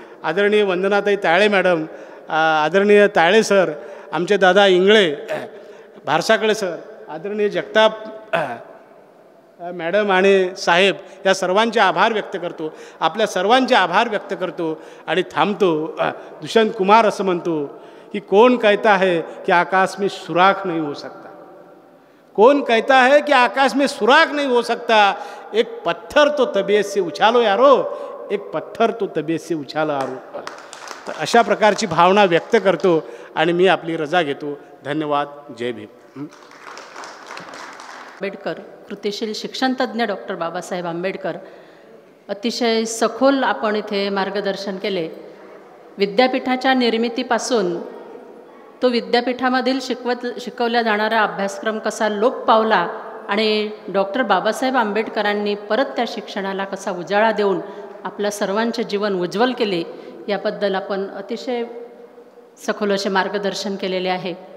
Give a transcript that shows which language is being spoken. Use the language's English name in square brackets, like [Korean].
[Marathi] आदरणीय वंदनाताई ताळे मॅडम, आदरणीय ताळे सर, आमचे दादा इंगळे, भारसाकडे सर, आदरणीय जगताप मॅडम आणि साहेब, या सर्वांचे आभार व्यक्त करतो, आपल्या सर्वांचे आभार व्यक्त करतो आणि थांबतो. दुष्यंत कुमार असं म्हणतो की [Hindi] कौन कहता है कि आकाश में सुराख नहीं हो सकता, कौन कहता है कि आकाश में सुराख नहीं हो सकता, एक पत्थर तो तबीयत से उछालो यारो, एक पत्थर तो तबीयत से उछालो यारो. [Marathi] तर अशा प्रकारची भावना व्यक्त करतो आणि मी आपली रजा घेतो. धन्यवाद. जय भीम. आंबेडकर, कृतिशील शिक्षणतज्ज्ञ डॉक्टर बाबासाहेब आंबेडकर, अतिशय सखोल आपण इथे मार्गदर्शन केले. विद्यापीठाच्या निर्मितीपासून तो विद्यापीठामधील शिकवल्या जाणारा अभ्यासक्रम कसा लोप पावला आणि डॉक्टर बाबासाहेब आंबेडकरांनी परत त्या शिक्षणाला कसा उजाळा देऊन आपल्या सर्वांचे जीवन उज्ज्वल केले, याबद्दल आपण अतिशय सखोल असे मार्गदर्शन केलेले आहे.